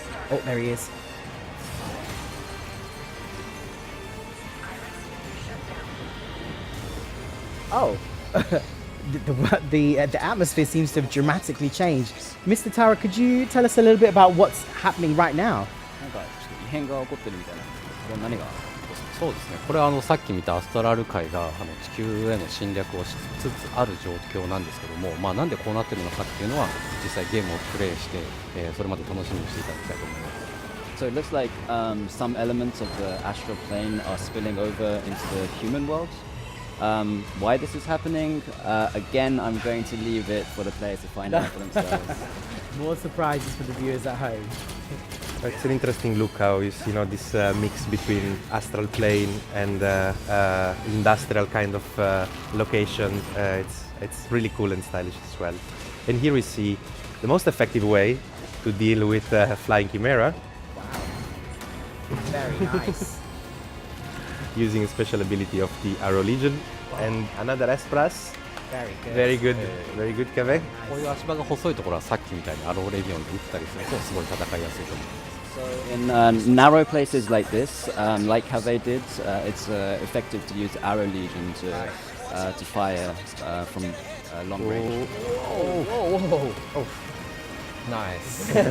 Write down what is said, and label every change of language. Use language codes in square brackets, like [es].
[en] Oh, there he is. Oh. the atmosphere seems to have dramatically changed. Mr. Tara, could you tell us a little bit about what's happening right now? [ja] なんかちょっと異変が起こってるみたいな。これ何が？そうですね、これはさっき見たアストラル界が地球への侵略をしつつある状況なんですけども、なんでこうなってるのかっていうのは実際ゲームをプレイして、それまで楽しみにしていただきたいと思います。 [en] So it looks like some elements of the astral plane are spilling over into the human world. Why this is happening? Again, I'm going to leave it for the players to find out for themselves. More surprises for the viewers at home. It's an interesting look how you see, this mix between astral plane and industrial kind of location. It's really cool and stylish as well. And here we see the most effective way to deal with flying chimera. Very nice. Using a special ability of the Arrow Legion and another S+. Very good. Very good, Kave. [ja] こういう足場が細いところはさっきみたいにアローレビオンで打ったりするとすごい戦いやすいと思います。 [en] So in narrow places like this, like Cave did, it's effective to use Arrow Legion to fire from long range. Whoa. Nice.